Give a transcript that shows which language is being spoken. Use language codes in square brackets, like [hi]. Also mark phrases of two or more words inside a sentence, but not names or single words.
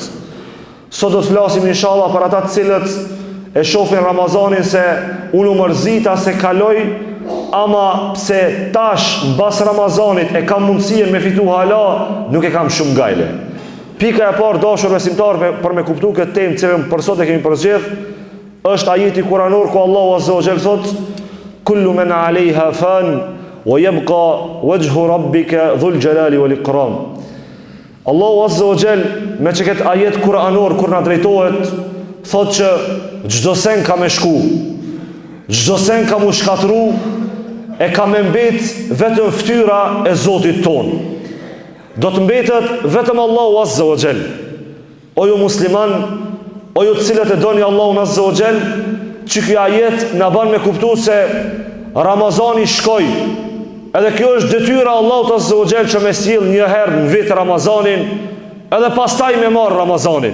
[sq] Sot do të flasim inshallah për ata të cilët e shohin Ramazanin se unë u mërzita se kaloj, ama pse tash mbas Ramazanit e kam mundësien me fitu hala, nuk e kam shumë gajle. Pika e parë dashur besimtar për me kuptu këtë temë që për sot e kemi përzgjedh, është ajeti kuranor ku Allahu [ar] عز وجل [sq] thot: [ar] كل من عليها فان ويبقى وجه ربك ذو الجلال والإكرام. [sq] Allahu [ar] عز وجل [sq] me që këtë ajet kuranor kur na drejtohet thot që çdo sen ka me shku, çdo sen ka mu shkatru, e ka me mbet vetëm fytyra e Zotit ton. Do të mbetet vetëm Allahu [ar] عز وجل. [sq] O ju musliman, o ju të cilët e doni Allahun [ar] عز وجل, [sq] që kjo ajet na ban me kuptu se Ramazani shkoj, edhe kjo është detyra Allahut [ar] عز وجل [sq] që me sjell një herë në vit Ramazanin, edhe pastaj me marr Ramazanin.